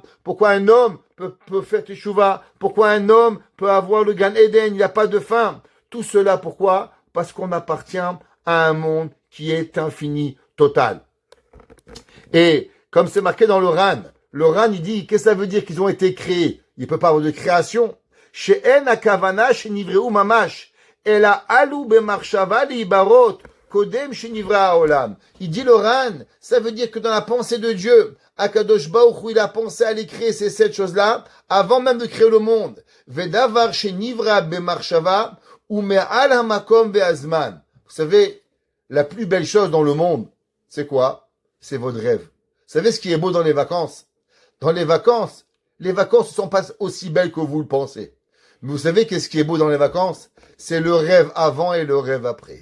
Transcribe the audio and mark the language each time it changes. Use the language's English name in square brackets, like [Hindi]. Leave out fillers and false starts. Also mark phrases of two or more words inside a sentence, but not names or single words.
[French] Pourquoi un homme peut faire teshuva? Pourquoi un homme peut avoir le Gan Eden? Il n'y a pas de fin. Tout cela, pourquoi? Parce qu'on appartient à un monde qui est infini, total. Et comme c'est marqué dans le Ran, il dit, qu'est-ce que ça veut dire qu'ils ont été créés? Il ne peut pas avoir de création. [Hebrew] שאין הכוונה שנבראו ממש. אלא עלו במחשבה להבראות. קודם שנברא העולם. [French] Il dit le Ran, ça veut dire que dans la pensée de Dieu, [Hebrew] הקדוש ברוך הוא, [French] il a pensé à les créer ces 7 choses-là, avant même de créer le monde. [Hebrew] ודבר שנברא במחשבה, הוא מעל המקום והזמן. [French] Vous savez, la plus belle chose dans le monde, c'est quoi? C'est votre rêve. Vous savez ce qui est beau dans les vacances? Dans les vacances ne sont pas aussi belles que vous le pensez. Mais vous savez qu'est-ce qui est beau dans les vacances? C'est le rêve avant et le rêve après.